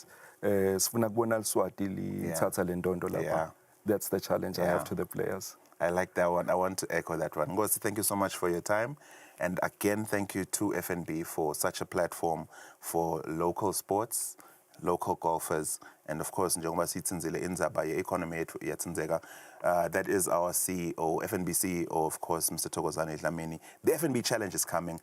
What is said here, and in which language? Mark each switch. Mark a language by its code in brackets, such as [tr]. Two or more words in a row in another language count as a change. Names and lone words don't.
[en] That's the challenge I have to the players. I like that one. I want to echo that one. Ngozi, thank you so much for your time. And again, thank you to FNB for such a platform for local sports, local golfers, and of course, [ss] njengoba sithinzile indzaba ye-economy yethu iyathinzeka. [en] That is our CEO, FNB CEO, of course, Mr. Thokozani Dlamini. The FNB Challenge is coming.